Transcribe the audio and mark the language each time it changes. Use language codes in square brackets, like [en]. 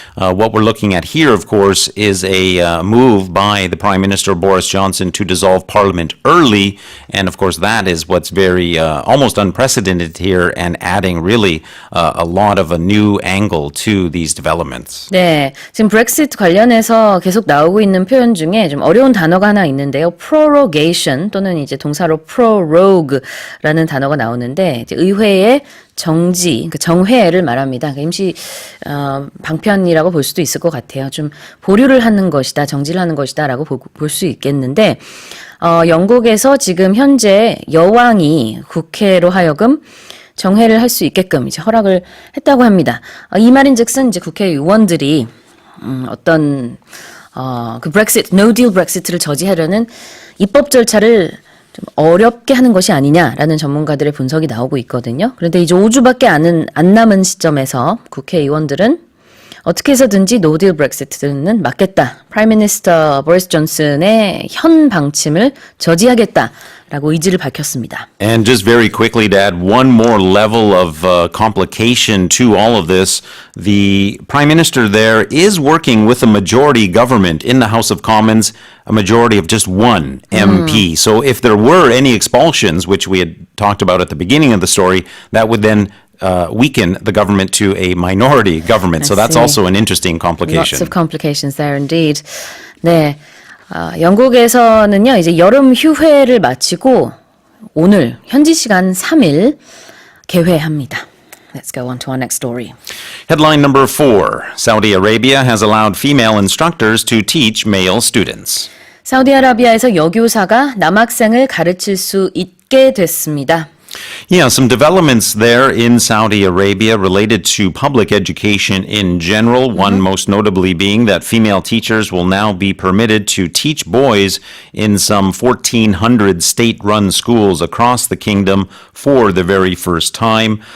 [en] What we're looking at here, of course, is a move by the Prime Minister Boris Johnson to dissolve Parliament early. And of course, that is what's very almost unprecedented here and adding really a lot of a new angle to these developments. [ko] 네, 지금 브렉시트 관련해서 계속 나오고 있는 표현 중에 좀 어려운 단어가 하나 있는데요. prorogation 또는 이제 동사로 prorogue라는 단어가 나오는데 이제 의회의 정지, 그러니까 정회를 말합니다. 그러니까 임시 방편이라고 볼 수도 있을 것 같아요. 좀 보류를 하는 것이다, 정지를 하는 것이다라고 볼 수 있겠는데 영국에서 지금 현재 여왕이 국회로 하여금 정회를 할 수 있게끔 이제 허락을 했다고 합니다. 이 말인즉슨 이제 국회의원들이 어떤 그 브렉시트, 노딜 브렉시트를 저지하려는 입법 절차를 좀 어렵게 하는 것이 아니냐라는 전문가들의 분석이 나오고 있거든요. 그런데 이제 5주밖에 안 남은 시점에서 국회의원들은 어떻게 해서든지 노딜 브렉시트는 막겠다. [en] 프라임 미니스터 [ko] 보리스 존슨의 현 방침을 저지하겠다라고 의지를 밝혔습니다. [en] And just very quickly to add one more level of complication to all of this, the Prime Minister there is working with a majority government in the House of Commons, a majority of just one MP. So if there were any expulsions, which we had talked about at the beginning of the story, that would then weaken the government to a minority government. So that's also an interesting complication. Lots of complications there indeed. [ko] 네, 영국에서는요 이제 여름 휴회를 마치고 오늘 현지 시간 3일 개회합니다. [en] Let's go on to our next story. Headline number 4. Saudi Arabia has allowed female instructors to teach male students. [ko] 사우디아라비아에서 여교사가 남학생을 가르칠 수 있게 됐습니다. [en] Yeah, some developments there in Saudi Arabia related to public education in general, one most notably being that female teachers will now be permitted to teach boys in some 1,400 state-run schools across the kingdom for the very first time.